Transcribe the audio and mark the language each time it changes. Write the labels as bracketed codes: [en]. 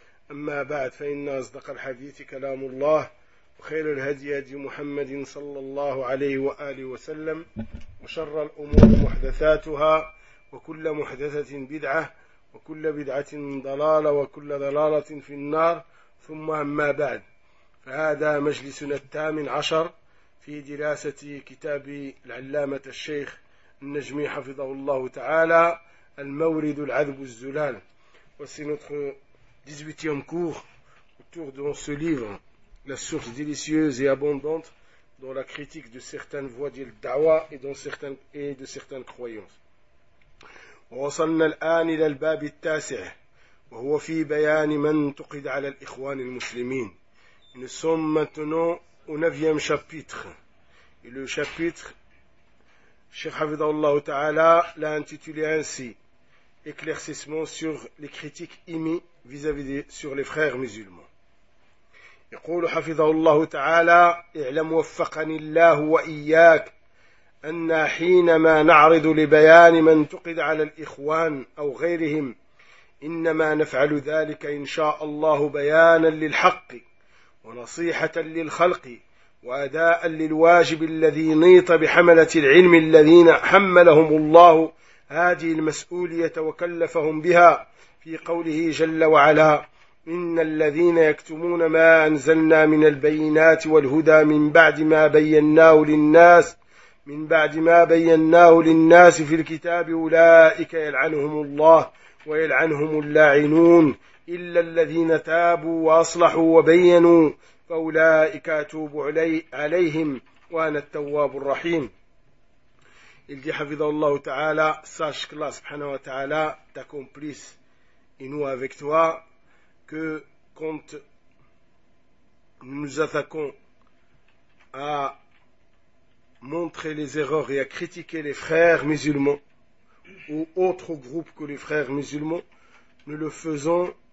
[ar] أما بعد، فإن أصدق الحديث كلام الله، وخير الهدي هدي محمد صلى الله عليه وآله وسلم، وشر الأمور محدثاتها، وكل محدثة بدعة، وكل بدعة ضلالة، وكل ضلالة في النار. ثم أما بعد، فهذا مجلسنا 18 في دراسة كتاب العلامة الشيخ النجمي حفظه الله تعالى، المورد العذب الزلال. وسندخل [fr] 18e cours autour de ce livre, La source délicieuse et abondante dans la critique de certaines voies du da'wa et de certaines croyances. [ar] وصلنا الآن إلى الباب التاسع وهو في بيان من تقد على الإخوان المسلمين. [fr] Nous sommes maintenant au 9e chapitre. Et le chapitre, Cheikh Hafidhahullah Ta'ala l'a intitulé ainsi: éclaircissement sur les critiques émises vis-à-vis sur les frères musulmans. [ar] يقول حفظه الله تعالى: اعلم وفقني الله وإياك أن حينما نعرض لبيان من تقد على الإخوان أو غيرهم، إنما نفعل ذلك إن شاء الله بيانا للحق ونصيحة للخلق وأداء للواجب الذي نيط بحملة العلم الذين حملهم الله هذه المسؤولية وكلفهم بها، في قوله جل وعلا: إن الذين يكتمون ما أنزلنا من البينات والهدى من بعد ما بيناه للناس في الكتاب أولئك يلعنهم الله ويلعنهم اللاعنون، إلا الذين تابوا وأصلحوا وبينوا فأولئك أتوب عليهم وأنا التواب الرحيم. [fr] Il dit, Hafidhahullah Ta'ala, sache qu'Allah subhanahu wa ta'ala t'accomplisse et nous avec toi, que quand nous attaquons à montrer les erreurs et à critiquer les frères musulmans ou autres groupes que les frères musulmans, nous le faisons